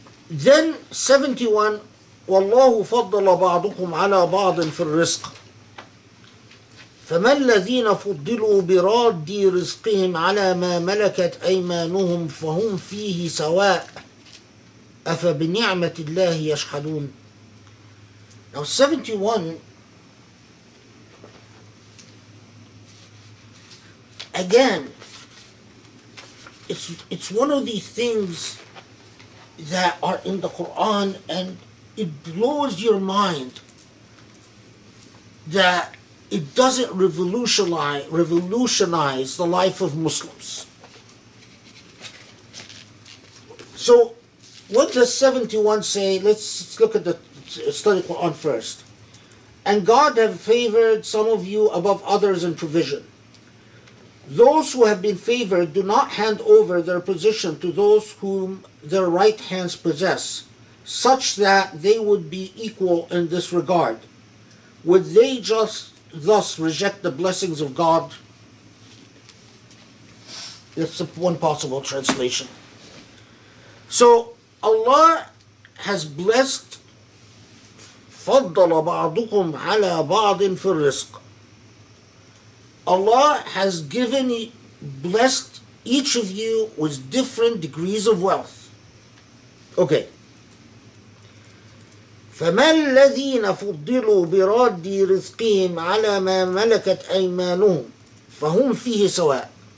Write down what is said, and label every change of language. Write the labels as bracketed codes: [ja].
[en] Then 71, [ar] وَاللَّهُ فَضَّلَ بَعْضُكُمْ عَلَى بَعْضٍ فِي الرِّزْقِ فما الذين فضلوا براد رزقهم على ما ملكت أيمانهم فهم فيه سواء أفبنعمة الله يجحدون. [en] Now 71, again, it's one of these things that are in the Quran, and it blows your mind that it doesn't revolutionize the life of Muslims. So What does 71 say? Let's look at the study Quran first. And God have favored some of you above others in provision. Those who have been favored do not hand over their position to those whom their right hands possess, such that they would be equal in this regard. Would they just thus reject the blessings of God? That's one possible translation. So Allah has blessed [ar] فَضَّلَ بَعْضُكُمْ عَلَى بَعْضٍ فِي الرِّزْقِ. [en] Allah has blessed each of you with different degrees of wealth. Okay. [ar] فَمَا الَّذِينَ فُضِّلُوا بِرَادِّ رِزْقِهِمْ عَلَى مَا مَلَكَتْ أَيْمَانُهُمْ فَهُمْ فِيهِ سَوَاءٌ.